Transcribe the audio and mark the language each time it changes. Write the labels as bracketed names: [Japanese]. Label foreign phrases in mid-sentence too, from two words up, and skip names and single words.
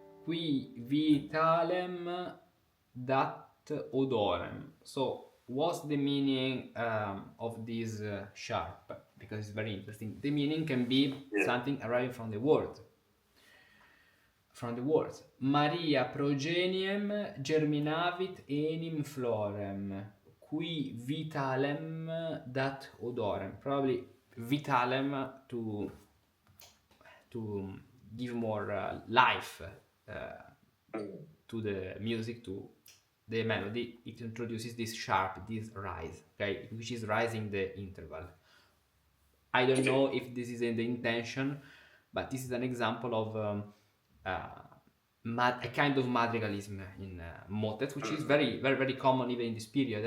[Latin] qui vitalem dat odorem. [English] So what's the meaning of this sharp? Because it's very interesting. The meaning can be something arriving from the word. From the words. [Latin] Maria progeniem germinavit enim florem, qui vitalem dat odorem. [English] Probably vitalem to give more life to the music, to the melody. It introduces this sharp, this rise, okay, which is rising the interval. I don't know if this is in the intention, but this is an example of a kind of madrigalism in motets, which is very common even in this period.